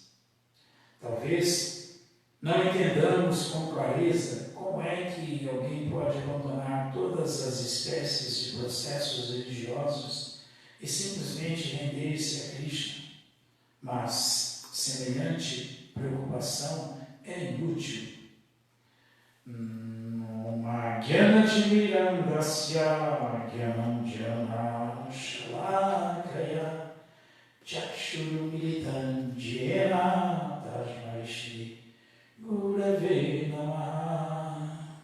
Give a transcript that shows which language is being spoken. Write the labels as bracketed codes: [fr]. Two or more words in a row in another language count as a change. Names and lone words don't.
[pt] Talvez não entendamos com clareza como é que alguém pode abandonar todas as espécies de processos religiosos e simplesmente render-se a Krishna, mas semelhante preocupação é inútil. [sa] Gyanatimirandasya Gyananjana Shalakaya Chakshurumilitan Jena Tasmai Shri Gurave Namaha.